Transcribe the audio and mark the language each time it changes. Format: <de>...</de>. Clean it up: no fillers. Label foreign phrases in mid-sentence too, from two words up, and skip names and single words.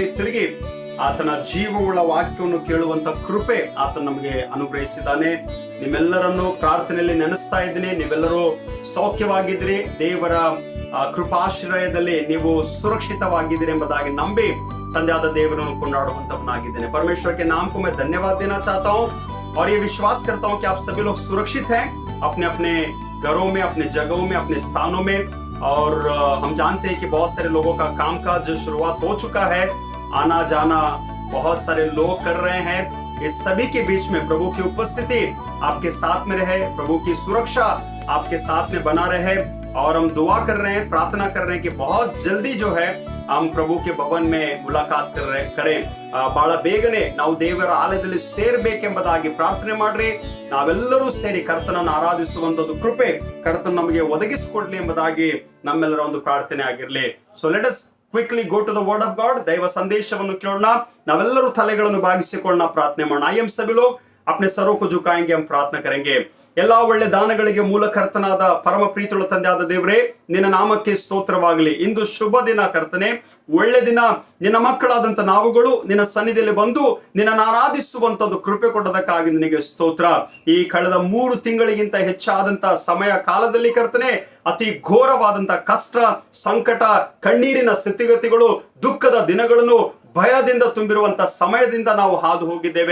<kn>ತಿರುಗಿ ಆತನ ಜೀವವುಳ್ಳ ವಾಕ್ಯವನ್ನು ಕೇಳುವಂತ ಕೃಪೆ ಆತ ನಮಗೆ ಅನುಗ್ರಹಿಸಿದ್ದಾನೆ. ನಿಮ್ಮೆಲ್ಲರನ್ನು ಪ್ರಾರ್ಥನೆಯಲ್ಲಿ ನೆನೆಸ್ತಾ ಇದ್ದೀನಿ. ನೀವೆಲ್ಲರೂ ಸೌಖ್ಯವಾಗಿದ್ದೀರಿ, ದೇವರ ಕೃಪಾಶ್ರಯದಲ್ಲಿ ನೀವು ಸುರಕ್ಷಿತವಾಗಿದ್ದೀರಿ ಎಂಬುದಾಗಿ ನಂಬಿ ತಂದೆಯಾದ ದೇವರನ್ನು ಕೊಂಡಾಡುವಂತವನಾಗಿದ್ದೇನೆ.</kn> <hi>परमेश्वर के नाम को मैं धन्यवाद देना चाहता हूँ और ये विश्वास करता हूँ कि आप सभी लोग सुरक्षित हैं अपने अपने घरों में, अपने जगहों में, अपने स्थानों में। और हम जानते हैं कि बहुत सारे लोगों का कामकाज जो शुरुआत हो चुका है, आना जाना बहुत सारे लोग कर रहे हैं। इस सभी के बीच में प्रभु की उपस्थिति आपके साथ में रहे, प्रभु की सुरक्षा आपके साथ में बना रहे। और हम दुआ कर रहे हैं, प्रार्थना कर रहे हैं कि बहुत जल्दी जो है हम प्रभु के भवन में मुलाकात करें.</hi> <kn>ಬಹಳ ಬೇಗನೆ ನಾವು ದೇವರ ಆಲಯದಲ್ಲಿ ಸೇರಬೇಕೆಂಬುದಾಗಿ ಪ್ರಾರ್ಥನೆ ಮಾಡ್ರಿ. ನಾವೆಲ್ಲರೂ ಸೇರಿ ಕರ್ತನನ್ನು ಆರಾಧಿಸುವಂತದ್ದು ಕೃಪೆ ಕರ್ತನ ನಮಗೆ ಒದಗಿಸಿಕೊಡ್ಲಿ ಎಂಬುದಾಗಿ ನಮ್ಮೆಲ್ಲರ ಒಂದು ಪ್ರಾರ್ಥನೆ ಆಗಿರಲಿ.</kn> <en>So let us quickly go to the word of God.</en> <kn>ದೈವ ಸಂದೇಶವನ್ನು ಕೇಳೋಣ. ನಾವೆಲ್ಲರೂ ತಲೆಗಳನ್ನು ಬಾಗಿಸಿಕೊಳ್ಳೋಣ, ಪ್ರಾರ್ಥನೆ ಮಾಡೋಣ.</kn> <hi>आयं सभी लोग अपने सरों को झुकाएंगे, हम प्रार्थना करेंगे.</hi> <kn>ಎಲ್ಲಾ ಒಳ್ಳೆ ದಾನಗಳಿಗೆ ಮೂಲ ಕರ್ತನಾದ ಪರಮ ಪ್ರೀತಿಯುಳ್ಳ ತಂದೆಯಾದ ದೇವರೇ, ನಿನ್ನ ನಾಮಕ್ಕೆ ಸ್ತೋತ್ರವಾಗಲಿ. ಇಂದು ಶುಭ ದಿನ ಕರ್ತನೆ, ಒಳ್ಳೆ ದಿನ. ನಿನ್ನ ಮಕ್ಕಳಾದಂತ ನಾವುಗಳು ನಿನ್ನ ಸನ್ನಿಧಿಯಲ್ಲಿ ಬಂದು ನಿನ್ನನ್ನು ಆರಾಧಿಸುವಂತದ್ದು ಕೃಪೆ ಕೊಟ್ಟದಕ್ಕಾಗಿ ನಿನಗೆ ಸ್ತೋತ್ರ. ಈ ಕಳೆದ 3 ತಿಂಗಳಿಗಿಂತ ಹೆಚ್ಚಾದಂತ ಸಮಯ ಕಾಲದಲ್ಲಿ ಕರ್ತನೆ, ಅತಿ ಘೋರವಾದಂತ ಕಷ್ಟ, ಸಂಕಟ, ಕಣ್ಣೀರಿನ ಸ್ಥಿತಿಗತಿಗಳು, ದುಃಖದ ದಿನಗಳನ್ನು, ಭಯದಿಂದ ತುಂಬಿರುವಂತ ಸಮಯದಿಂದ ನಾವು ಹಾದು ಹೋಗಿದ್ದೇವೆ.</kn>